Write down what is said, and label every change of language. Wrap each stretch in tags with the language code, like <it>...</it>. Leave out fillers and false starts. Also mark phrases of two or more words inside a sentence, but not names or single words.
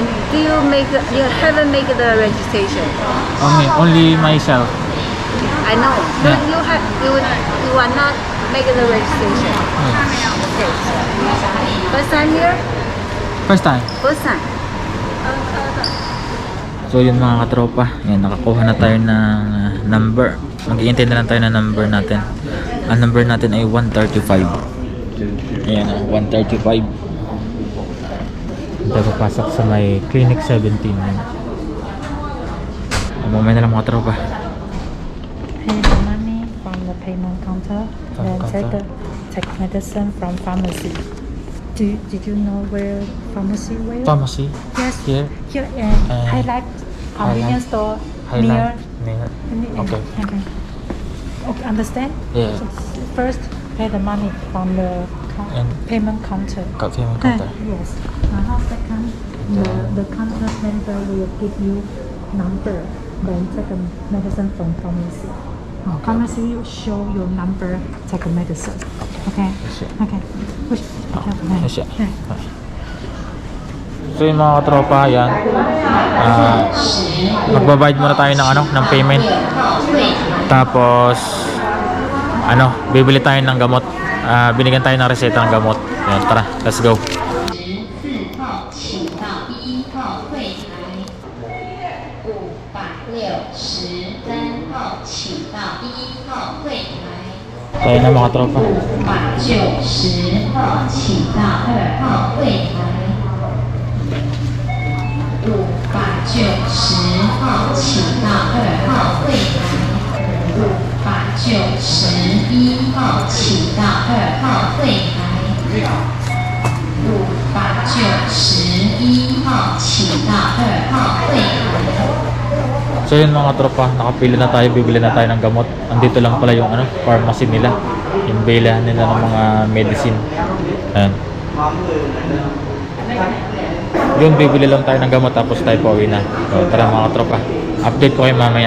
<en>Do you haven't make the registration? Only myself. I know. So Yeah. you are not making the registration. Okay. First time here? First time. First time.</en> <tl>So yun mga katropa, yan, nakakuha na tayo ng number. Mag-iintay na lang tayo ng number natin. Ang number natin ay 135. Ayan o, 135. Tayo papasok sa may Clinic 17. Mamaya na lang mga katropa.</tl> <en>Pay the money from the payment counter, From then counter. take medicine from pharmacy. Did you know where pharmacy where? Pharmacy. Yes. Here. Here And highlight convenience store near. Near. Okay. Okay, understand? Yeah. So first, pay the money from the And payment counter. payment counter. Yes. Second, the counter member will give you number, then take a medicine from pharmacy. Pharmacy will show your number, take a medicine. Okay? Okay. Push. Yes, yeah.</en> <tl>So yung mga katropa, yan. Magbabayad muna tayo ng payment. Tapos bibili tayo ng gamot. Binigyan tayo ng reseta ng gamot. Yan, tara,</tl> <en>let's go.</en> <zh>560 分号，请到1号柜台。</zh> <tl>Tayo na mga tropa.</tl> <zh>590 号，请到2号柜台。590号，请到2号柜台。591号，请到2号柜台。591号，请到2号柜台。</zh> <tl>So yun mga tropa, nakapili na tayo, bibili na tayo ng gamot. Andito lang pala yung pharmacy nila. Yung bilihan nila ng mga medicine. Ayan. Yun, bibili lang tayo ng gamot tapos tayo pauwi na. So, tara mga katropa, update ko kayo mamaya.</tl>